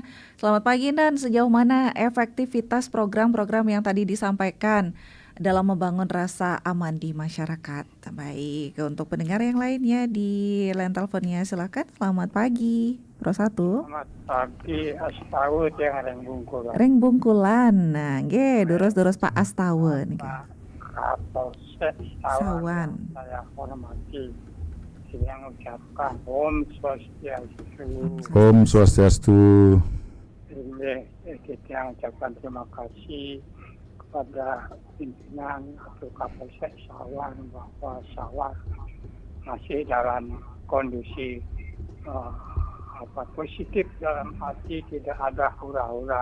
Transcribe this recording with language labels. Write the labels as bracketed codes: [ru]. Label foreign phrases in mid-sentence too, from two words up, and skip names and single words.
[id] Selamat pagi, dan sejauh mana efektivitas program-program yang tadi disampaikan dalam membangun rasa aman di masyarakat? Baik, untuk pendengar yang lainnya di line teleponnya silakan. Selamat pagi, Pro 1. Selamat pagi, Astawut yang Reng Bungkulan. Reng Bungkulan. [ban] Nah, nggih, durus-durus Pak Astawen. [id] Pak Kapolsek Sawan. Saya hormati. Saya mengucapkan [ban] Om Swastiastu. Om Swastiastu. [id] Kita mengucapkan terima kasih kepada pimpinan atau Kapolsek Sawan bahwa Sawan masih dalam kondisi positif, dalam arti tidak ada hura-hura.